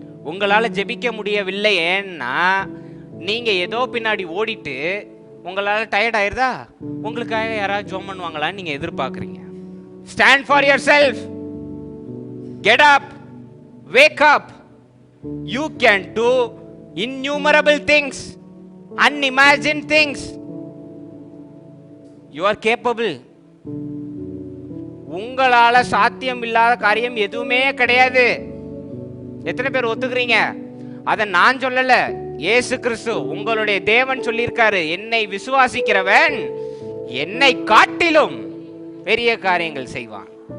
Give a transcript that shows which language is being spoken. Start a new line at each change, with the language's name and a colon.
Tamil: உங்களால ஜெபிக்க முடியவில்லை ஏன்னா நீங்க ஏதோ பின்னாடி ஓடிட்டு உங்களால டயர்ட் ஆயிருதா, உங்களுக்காக யாராவது ஜெபம் பண்ணுவாங்களான்னு நீங்க எதிர்பார்க்குறீங்க.
English: Stand for yourself, get up, wake up. You can do innumerable things, unimagined things. You are capable.
Tamil: உங்களால சாத்தியம் இல்லாத காரியம் எதுவுமே கிடையாது. எத்தனை பேர் ஒத்துக்கிறீங்க? அத நான் சொல்லல, இயேசு கிறிஸ்து உங்களுடைய தேவன் சொல்லியிருக்காரு, என்னை விசுவாசிக்கிறவன் என்னை காட்டிலும் பெரிய காரியங்கள் செய்வான்.